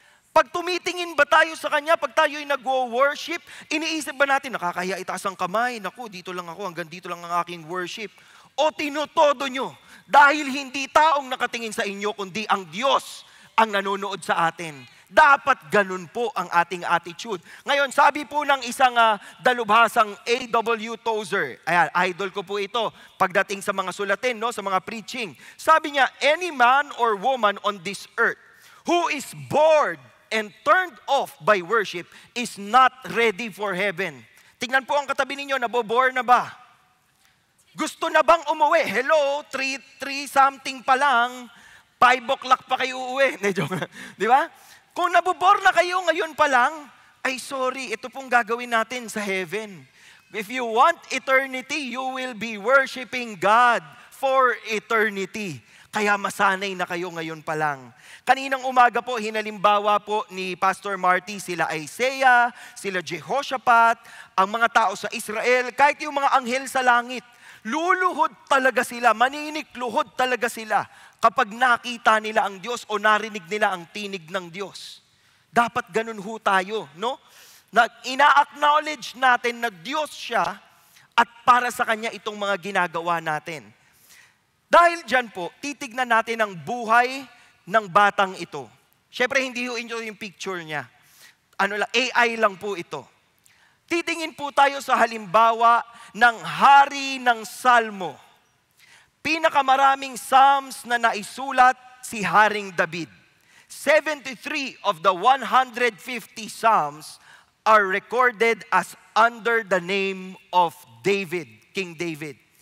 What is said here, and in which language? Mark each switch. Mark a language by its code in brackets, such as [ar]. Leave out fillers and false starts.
[tl] Pag tumitingin ba tayo sa Kanya, pag tayo'y nag-worship, iniisip ba natin, nakakahiya itaas ang kamay, naku, dito lang ako, hanggang dito lang ang aking worship. O tinutodo nyo, dahil hindi taong nakatingin sa inyo, kundi ang Diyos ang nanonood sa atin. Dapat ganun po ang ating attitude. Ngayon, sabi po ng isang dalubhasang A.W. Tozer, ayan, idol ko po ito, pagdating sa mga sulatin, no, sa mga preaching. Sabi niya, [en] any man or woman on this earth who is bored and turned off by worship is not ready for heaven. [tl] Tingnan po ang katabi ninyo, nabobore na ba? Gusto na bang umuwi? Hello, 3 something pa lang, 5 o'clock pa kayo uuwi. Di ba? Kung nabobore na kayo ngayon pa lang, ay sorry, ito pong gagawin natin sa heaven. [en] If you want eternity, you will be worshiping God for eternity. [tl] Kaya masanay na kayo ngayon pa lang. Kaninang umaga po, hinalimbawa po ni Pastor Marty, sila Isaiah, sila Jehoshaphat, ang mga tao sa Israel, kahit yung mga anghel sa langit, luluhod talaga sila, maninikluhod talaga sila kapag nakita nila ang Diyos o narinig nila ang tinig ng Diyos. Dapat ganun ho tayo, no? Na ina-acknowledge natin na Diyos siya at para sa Kanya itong mga ginagawa natin. Dahil dyan po, titignan natin ang buhay ng batang ito. Siyempre, hindi ho yung picture niya. AI lang po ito. Titingin po tayo sa halimbawa ng hari ng Salmo. Pinakamaraming Psalms na naisulat si Haring David. [en] 73 of the 150 Psalms are recorded as under the name of David, King David.